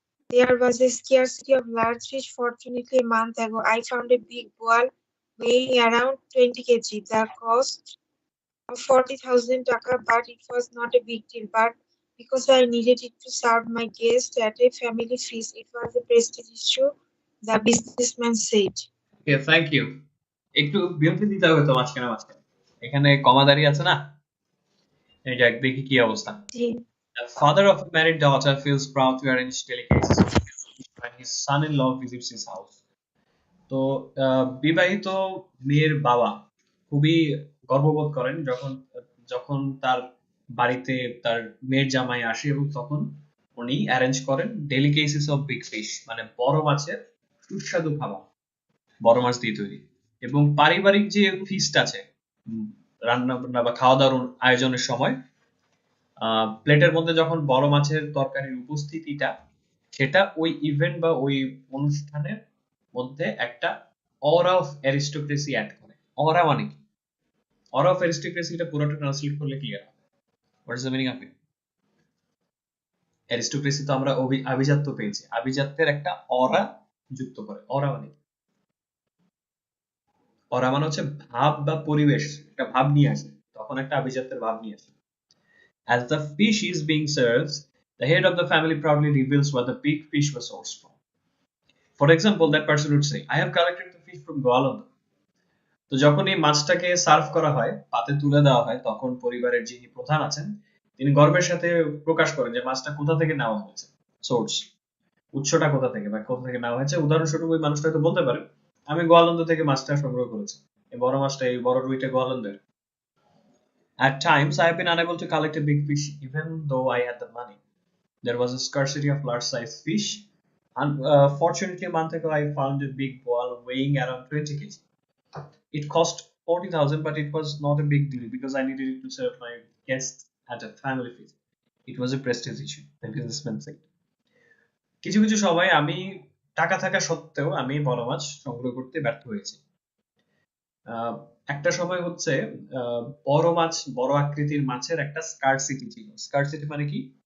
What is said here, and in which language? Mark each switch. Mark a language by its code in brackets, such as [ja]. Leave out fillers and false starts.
[en] There was a scarcity of large fish. Fortunately, a month ago, I found a big boal weighing around 20 kg. The cost of 40,000 taka, but it was not a big deal. But because I needed it to serve my guests at a family feast, it was a prestige issue, the businessman said. Okay, thank you. [bn] একটু বিরতি দিতে হবে তো মাঝখানে মাঝখানে, এখানে কমা দাঁড়িয়ে আছে না, এই যাক দেখি কি অবস্থা। [en] The father of a married daughter feels proud to arrange delicacies when his son-in-law visits his house. [bn] তো বিবাহিত মেয়ের বাবা খুবই গর্ববোধ করেন যখন যখন তার বাড়িতে তার মেয়ের জামাই আসে, এবং তখন উনি অ্যারেঞ্জ করেন [en] delicacies of big fish, [bn] মানে বড় মাছের সুস্বাদু খাবার, বড় মাছ দিয়ে তৈরি। এবং পারিবারিক যে ফিস্ট আছে, রান্না বান্না বা খাওয়া দাওয়ার আয়োজনের সময় প্লেটের মধ্যে যখন বড় মাছের তরকারির উপস্থিতিটা, সেটা ওই ইভেন্ট বা ওই অনুষ্ঠানের মধ্যে একটা [en] aura of aristocracy [bn] অ্যাড করে। অরা মানে কি? [en] aura of aristocracy, [bn] এটা পুরোটা ট্রান্সলেট করলে ক্লিয়ার হবে। [en] What is the meaning of it? [bn] Aristocracy তো আমরা আভিজাত্য পেয়েছি, আভিজাত্যের একটা অরা যুক্ত করে। অরা মানে অরা মানে হচ্ছে ভাব বা পরিবেশ, একটা ভাব নিয়ে আসে, তখন একটা আভিজাত্যের ভাব নিয়ে আসে। [en] As the fish is being served, the head of the family proudly reveals where the big fish was sourced from. For example, that person would say, I have collected the fish from Goalanda. [bn] তো যখন এই মাছটাকে serve করা হয়, পাতে তুলে দেওয়া হয়, তখন পরিবারের যিনি প্রধান আছেন তিনি গর্বের সাথে প্রকাশ করেন যে মাছটা কোথা থেকে নেওয়া হয়েছে, সোর্স, উৎসটা কোথা থেকে বা কোথা থেকে নেওয়া হয়েছে। উদাহরণস্বরূপ ওই মানুষটা হয়তো বলতে পারে, আমি গোয়ালন্দ থেকে মাছটা সংগ্রহ করেছি, এই বড় মাছটা, এই বড় রুইটা গোয়ালন্দের। [en] At times, I have been unable to collect a big fish even though I had the money. There was a scarcity of large-sized fish, and fortunately, a month ago, I found a big boal weighing around 20 kg. It cost 40,000, but it was not a big deal because I needed it to serve my guests at a family feast. It was a prestige issue, the businessman said. [bn] কিছু কিছু সময় আমি টাকা থাকা সত্ত্বেও আমি বড় মাছ সংগ্রহ করতে ব্যর্থ হয়েছি। একটা সময় হচ্ছে বড় মাছ, বড় আকৃতির মাছের একটা স্কারসিটি ছিল। স্কারসিটি মানে কি?